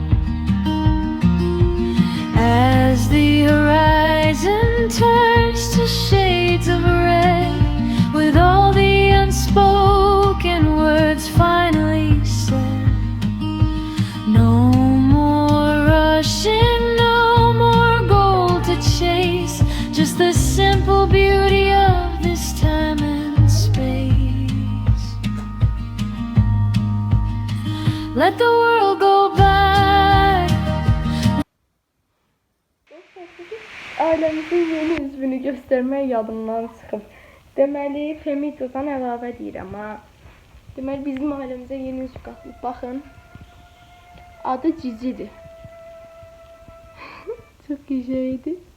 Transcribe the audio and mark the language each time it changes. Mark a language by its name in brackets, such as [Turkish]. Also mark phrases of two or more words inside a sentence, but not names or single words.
[English] As the horizon turns to shades of red, with all the unspoken words finally said, no more rushing, no more gold to chase, just the simple beauty of this time and space. Let the world go by. [Azerbaijani] Ailəmizin yeni üzvünü göstərmək yadımdan çıxıb. Deməli, Femidodan əlavə deyirəm ha. Deməli, bizim ailəmizə yeni üzv qatılıb. Baxın. Adı Cicidir. Çox güzeldir.